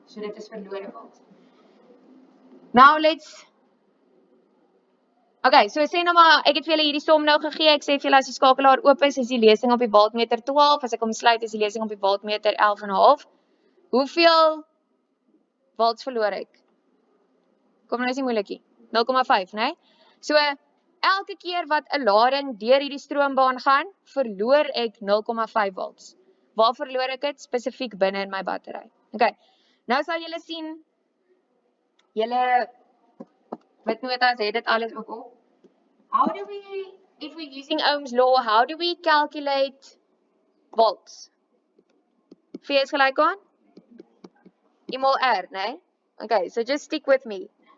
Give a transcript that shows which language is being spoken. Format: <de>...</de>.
<af>So dit is verlore volts.</af> <en>Now let's</en> <af>Okay, so sê nou maar, ek het vir julle hierdie som nou gegee, ek sê vir julle as die skakelaar oop is die lesing op die voltmeter 12, as ek hom sluit is die lesing op die voltmeter 11,5. Hoeveel volts verloor ek? Kom nou is nie moeilikie, 0,5, né? So, elke keer wat 'n lading deur hierdie stroombaan gaan, verloor ek 0,5 volts. Waar verloor ek dit? Spesifiek binne in my battery. Okay, nou sal julle sien, julle witnotas het dit alles ook op.</af> <en>How do we, if we're using Ohm's law, how do we calculate volts?</en> <af>V is gelyk aan I mol R, né?</af> <en>Okay, so just stick with me.</en>